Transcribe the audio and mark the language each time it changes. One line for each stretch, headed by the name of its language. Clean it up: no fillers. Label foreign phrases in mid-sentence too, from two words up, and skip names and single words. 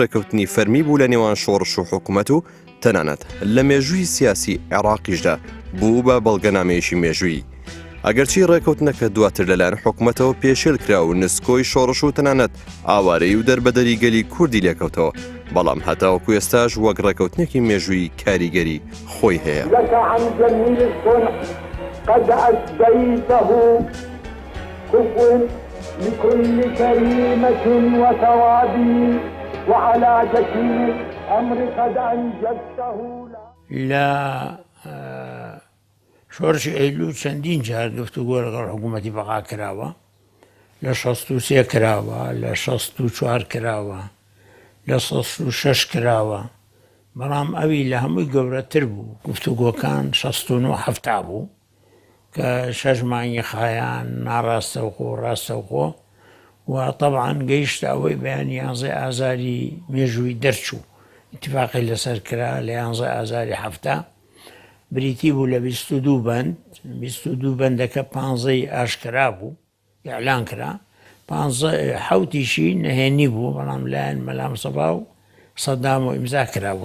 Central Kurdish: ڕێکەوتنی فەرمی بوو لە نێوان شۆڕش و حکوومەت و تەنانەت لە مێژووی سیاسی عێراقیشدا بوو بە بەڵگەنامەیەشی مێژووی. ئەگەرچی ڕێکەوتنەکە دواتر لەلایەن حکوومەتەوە پێشێل کرا و نسکۆی شۆڕش و تەنانەت ئاوارەی و دەربەدەری گەلی کوردی لێکەوتەوە، بەڵام هەتاوەکو ئێستاش وەک ڕێکەوتنێکی مێژووی کاریگەری خۆی هەیە.
Arabic: قد أسديته كفو لكل كريمة وثوابي وعلى جسيم الأمر قد أنجزته
Central Kurdish: لا شۆڕشی ئەیلوو چەندین جار گفتوگۆ لەگەڵ حکوومەتی بەقا کراوە، لە 63 کراوە، لە 64 کراوە، لە 66 کراوە، بەڵام ئەوی لە هەمووی گەورەتر بوو. گفتوگۆکان 69 هەفتا بوو کە 6 مانگی خایان ناڕاستەوخۆ ڕاستەوخۆ و طبعاً گەیشتە ئەوەی بەیان 11 ئازاری مێژووی دەرچوو، اتفاقی لەسەر کرا لە 11 ئازاری هەفتا، بریتی بوو لە 22 بەند، 22 بەندەکە 15 ئاشکرا بوو ئیعلان کرا، 15 نەهێنی بوو، بەڵام لایەن مەلا مستەفا و سەدام و ئیمزا کرا بوو.